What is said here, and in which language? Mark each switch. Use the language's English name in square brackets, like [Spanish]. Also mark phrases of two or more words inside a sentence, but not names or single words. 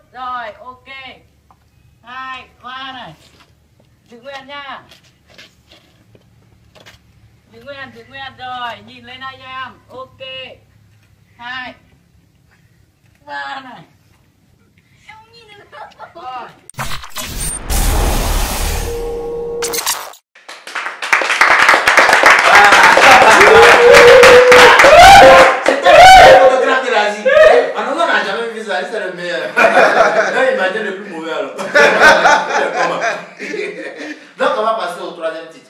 [Vietnamese] Rồi, ok. 2, 3 này. Giữ nguyên nha. Giữ nguyên. Rồi, nhìn lên đây cho em. Ok. 2, 3 này. Em nhìn lên rồi. [French] On n'a jamais vu ça, c'est le meilleur. Imagine le plus mauvais alors. Donc on va passer au troisième titre.